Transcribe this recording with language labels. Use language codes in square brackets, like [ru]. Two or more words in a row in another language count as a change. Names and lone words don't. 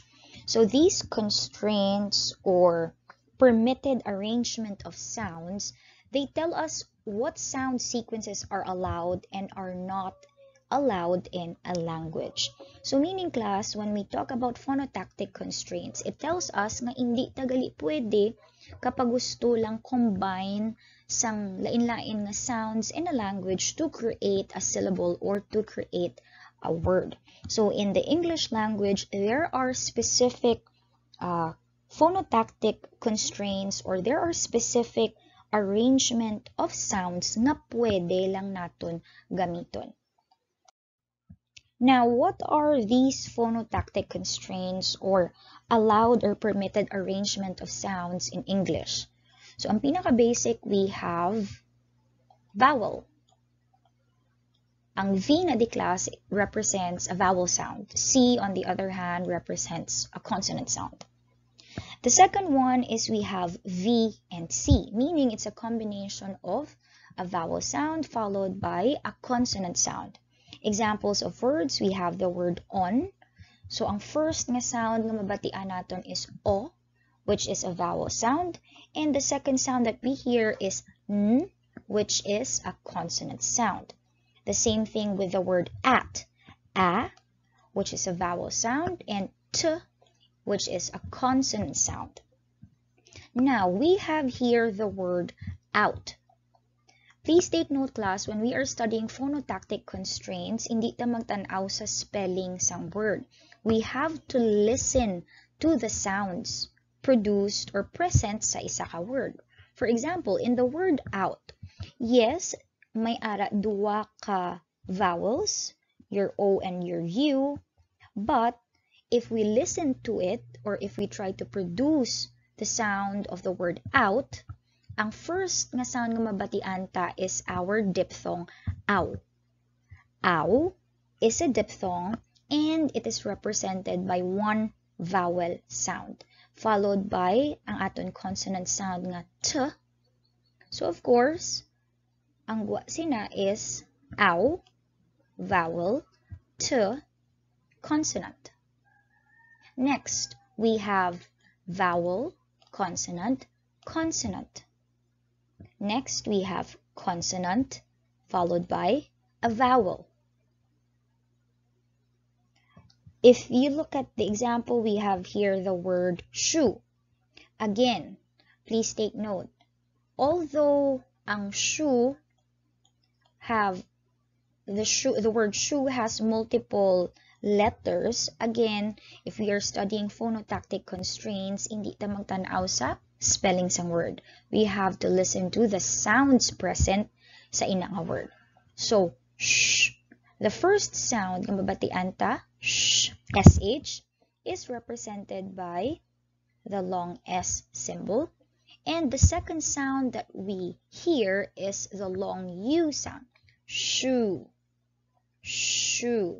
[en] So these constraints or permitted arrangement of sounds, they tell us what sound sequences are allowed and are not allowed in a language. So meaning class, when we talk about phonotactic constraints, it tells us [hil] nga hindi tagali pwede kapag gusto lang combine sang lain-lain nga [en] sounds in a language to create a syllable or to create a word. So in the English language, there are specific phonotactic constraints or there are specific arrangement of sounds [hil] nga pwede lang naton gamiton. [en] Now, what are these phonotactic constraints or allowed or permitted arrangement of sounds in English? So, [hil] ang pinaka-basic, [en] we have vowel. [hil] Ang V na di [en] class represents a vowel sound. C, on the other hand, represents a consonant sound. The second one is we have V and C, meaning it's a combination of a vowel sound followed by a consonant sound. Examples of words, we have the word on. So, [hil] ang first nga sound nga mabatian naton [en] is O, which is a vowel sound. And the second sound that we hear is N, which is a consonant sound. The same thing with the word at. A, which is a vowel sound, and T, which is a consonant sound. Now, we have here the word out. Please take note, class, when we are studying phonotactic constraints, [hil] hindi ta magtanaw sa spelling sang word. [en] We have to listen to the sounds produced or present [hil] sa isa ka [en] word. For example, in the word out, yes, [hil] may ara duwa ka vowels, [en] your O and your U, but if we listen to it or if we try to produce the sound of the word out, [hil] ang first nga sound nga mabatian ta [en] is our diphthong aw. Aw is a diphthong and it is represented by one vowel sound followed by [hil] ang aton [en] consonant sound nga t. So of course, [hil] ang sina [en] is aw, vowel, t, consonant. Next, we have vowel, consonant, consonant. Next, we have consonant followed by a vowel. If you look at the example, we have here the word shoe. Again, please take note. Although ang shoe have the word shoe has multiple letters, again, if we are studying phonotactic constraints, [hil] hindi ta magtanaw sa spelling sang word. [en] We have to listen to the sounds present [hil] sa ina nga [en] word. So, sh. The first sound [hil] nga mabatian ta, [en] sh, sh, is represented by the long S symbol. And the second sound that we hear is the long U sound, shoe, shoe.